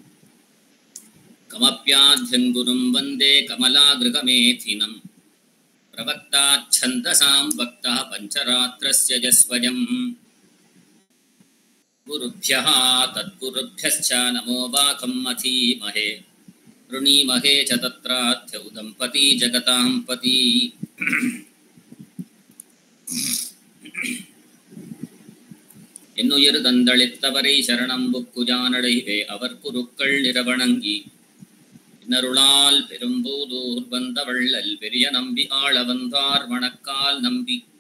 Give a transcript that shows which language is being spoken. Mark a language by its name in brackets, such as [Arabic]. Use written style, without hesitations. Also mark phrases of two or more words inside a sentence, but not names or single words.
[Sanskrit] कमप्याद्यं गुरुं वन्दे कमलागृगमेथिनं प्रवक्ताच्छन्दसां वक्तः पञ्चरात्रस्य यस्वयं। गुरुभ्यः तद्गुरुभ्यश्च नमो वाकं मथीमहे वृणीमहे च तत्राध्यौ दम्पती जगतां पती। [Tamil] என்னுயிர் தந்தளித்தவரை சரணம் புக்குஜானடைவே அவர் குருக்கள் நிறவணங்கி இன்னருளால் பெரும்பூதூர் வந்தவள்ளல் பெரிய நம்பி ஆள வந்தார் வணக்கால் நம்பி